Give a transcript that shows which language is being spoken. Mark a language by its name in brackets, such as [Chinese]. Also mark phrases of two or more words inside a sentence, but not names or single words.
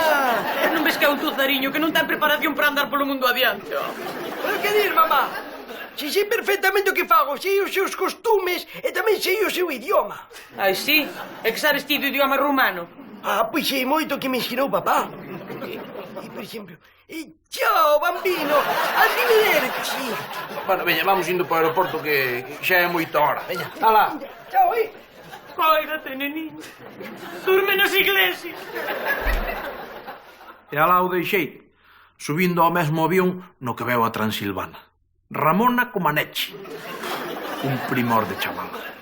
[Galician] Non ves que é un tuzariño que non ten preparación para andar polo mundo adiante. Pero que dir, mamá? Si sei perfectamente o que fago, sei os seus costumes e tamén sei o seu idioma. Ai, sí? É que sabes ti do idioma rumano? Ah, pois sei moito que me ensinou papá. E, por exemplo, [Italian] ciao, bambino, arrivederci. [Galician] Bueno, veña, vamos indo para o aeroporto que xa é moita hora. Veña, alá. Ciao, Cóirate, neniño. Durme nas iglesias. E alá o deixei, subindo ao mesmo avión no que veo a Transilvana. Ramona Comaneci, un primor de chavala.